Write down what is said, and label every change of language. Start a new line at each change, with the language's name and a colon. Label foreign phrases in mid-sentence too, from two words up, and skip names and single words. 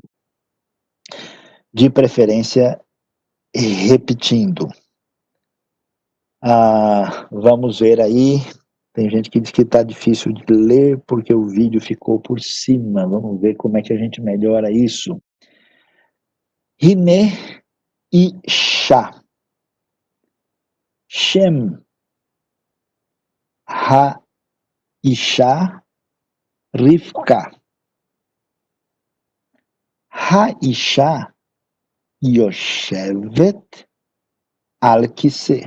Portuguese: De preferência, repetindo. Vamos ver aí. Tem gente que diz que está difícil de ler porque o vídeo ficou por cima. Vamos ver como é que a gente melhora isso.
Hebrew: הנה אשה. שם האשה רבקה. האשה יושבת על כסא.